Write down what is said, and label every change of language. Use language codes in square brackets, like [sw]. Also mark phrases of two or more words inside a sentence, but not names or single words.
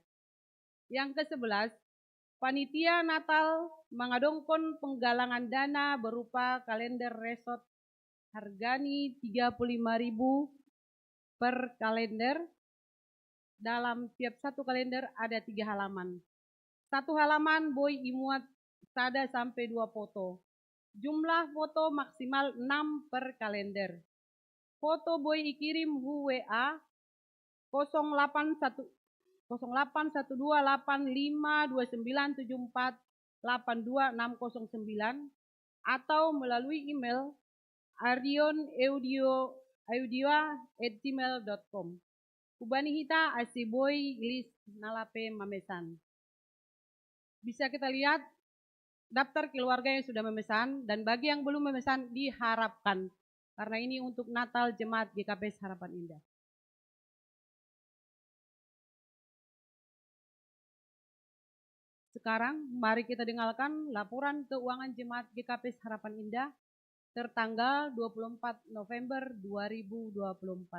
[id] Yang ke-11, panitia Natal mengadongkon penggalangan dana berupa kalender resort hargani 35.000 per kalender. Dalam tiap satu kalender ada 3 halaman. Satu halaman [bts] boy imuat [id] 1 sampai 2 foto. Jumlah foto maksimal 6 per kalender. Foto [bts] boy ikirim hu [id] WA 081285297482 atau melalui email ardionaudioa@gmail.com. [bts] Ubani hita asiboy list nalape mamesan. [id] Bisa kita lihat daftar keluarga yang sudah memesan, dan bagi yang belum memesan diharapkan, karena ini untuk Natal Jemaat GKP Harapan Indah. Sekarang mari kita dengarkan laporan keuangan Jemaat GKP Harapan Indah tertanggal 24 November 2024.